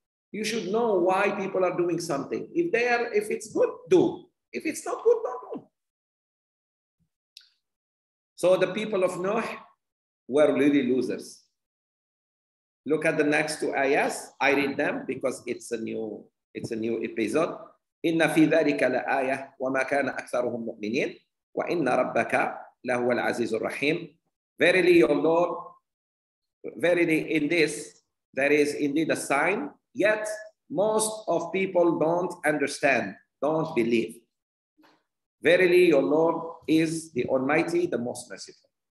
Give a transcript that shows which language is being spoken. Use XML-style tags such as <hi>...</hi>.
<en>You should know why people are doing something. If it's good, do. If it's not good, don't do. So the people of Nuh were really losers. Look at the next two ayahs. I read them because it's a new episode.</en> <ar>إن في ذلك لآية وما كان أكثرهم مؤمنين وإن ربك لهو العزيز الرحيم.</ar> <en>Verily your Lord, verily in this there is indeed a sign, yet most of people don't understand, don't believe. Verily your Lord is the Almighty, the most merciful.</en>